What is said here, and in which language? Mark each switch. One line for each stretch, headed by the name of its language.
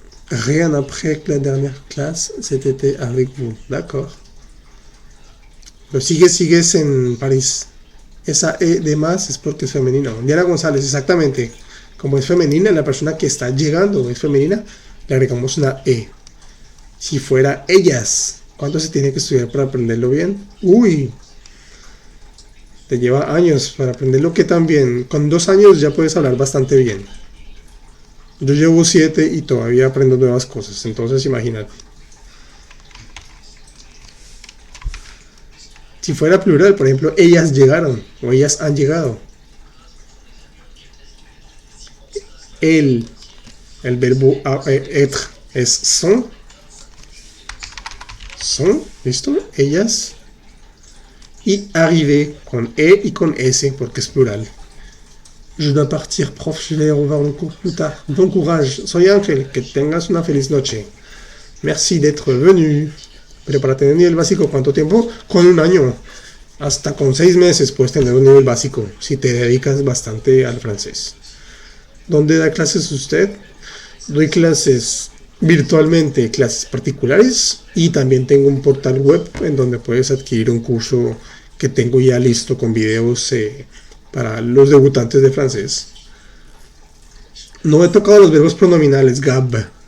French: Rien après que la dernière classe, c'était avec vous. D'accord.
Spanish: Pero sigues en París. Esa E de más es porque es femenino. Diana González, exactamente. Como es femenina, la persona que está llegando es femenina, le agregamos una E. Si fuera ellas, ¿cuánto se tiene que estudiar para aprenderlo bien? Uy, te lleva años para aprenderlo, que también. Con 2 años ya puedes hablar bastante bien. Yo llevo 7 y todavía aprendo nuevas cosas, entonces imagínate. Si fuera plural, por ejemplo, ellas llegaron o ellas han llegado. El verbo être es son. Son, ¿listo? Ellas. Y arriver con E y con S porque es plural.
French: Je dois partir, prof, je vais revoir le cours plus tard. Bon courage.
Spanish: Soy Ángel, que tengas una feliz noche.
French: Merci d'être venu.
Spanish: Pero para tener nivel básico, ¿cuánto tiempo? Con 1 año. Hasta con 6 meses puedes tener un nivel básico si te dedicas bastante al francés. ¿Dónde da clases usted? Doy clases virtualmente, clases particulares, y también tengo un portal web en donde puedes adquirir un curso que tengo ya listo con videos para los debutantes de francés. No he tocado los verbos pronominales, gab.